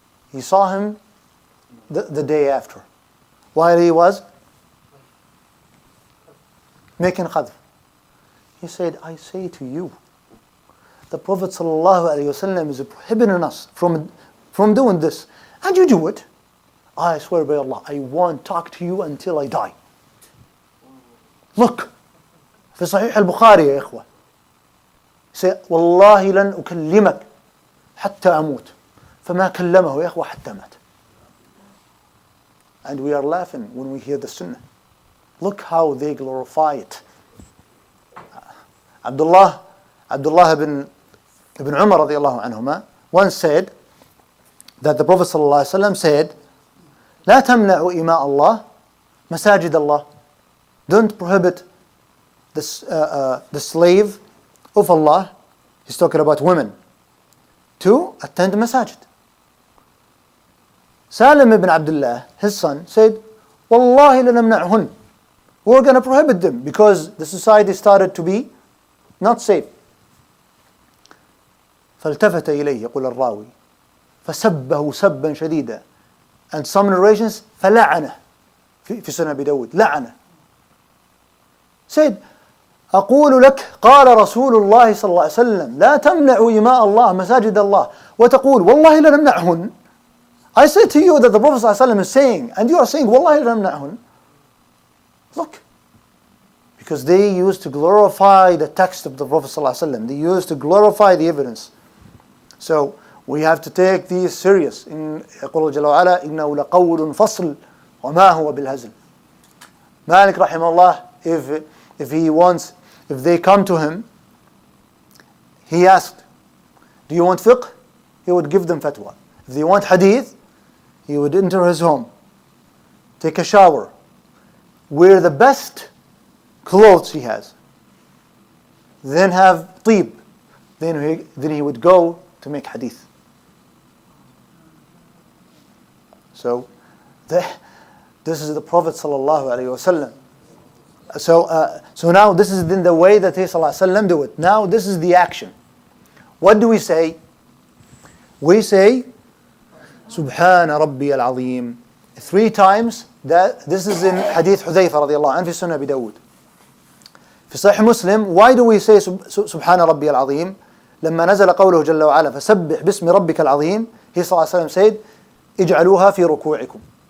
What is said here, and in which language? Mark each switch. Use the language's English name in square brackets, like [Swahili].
[English] He saw him the day after, while he was making khadf. He said, "I say to you, the Prophet ﷺ is prohibiting us from doing this, and you do it. I swear by Allah, I won't talk to you until I die." Look, [Arabic] في صحيح البخاري يا إخوة. [English] Say, [Arabic] والله لن أكلمك حتى أموت. فما كلمه يا إخوة حتى مات. [English] And we are laughing when we hear the sunnah. Look how they glorify it. Abdullah ibn Umar radiyallahu anhuma once said, that the Prophet ﷺ said, [Arabic] لا تمنعوا إماء الله مساجد الله. [English] Don't prohibit the slave of Allah, he's talking about women, to attend masajid. Salim ibn Abdullah, his son, said, Wallahi lanamna'hun. We're going to prohibit them because the society started to be not safe. [Arabic] فالتفت إليه يقول الراوي فسبه سبا شديدا. [English] And some narrations [Arabic] فلعنه في سنن أبي داود لعنه. [English] Said, [Arabic] أقول لك قال رسول الله صلى الله عليه وسلم لا تمنعوا إماء الله مساجد الله وتقول والله لنمنعهن. [English] I say to you that the Prophet صلى الله عليه وسلم is saying, and you are saying [Arabic] والله لنمنعهن. [English] Look, because they used to glorify the text of the Prophet صلى الله عليه وسلم. They used to glorify the evidence. So we have to take these serious. [Arabic] إن يقول جل وعلا إنه لقول فصل وما هو بالهزل. [English] Malik rahimahullah, if they come to him, he asked, do you want fiqh? He would give them fatwa. If they want hadith, he would enter his home, take a shower, wear the best clothes he has, then have tib, then he would go to make hadith. So this is the Prophet sallallahu alaihi wasallam. So now this is in the way that he sallallahu alaihi wasallam do it. Now this is the action. What do we say? We say Subhana Rabbi al-Azim 3 times. This is in Hadith Hudhayfa radiallahu anhu [Arabic] في سنة أبي داود. في صحيح مسلم, [English] why do we say Subhana Rabbi al-Azim? [Arabic] لما نزل قوله جل وعلا فسبح باسم ربك العظيم, [English] he sallallahu alaihi wasallam said [Arabic] اجعلوها في ركوعكم.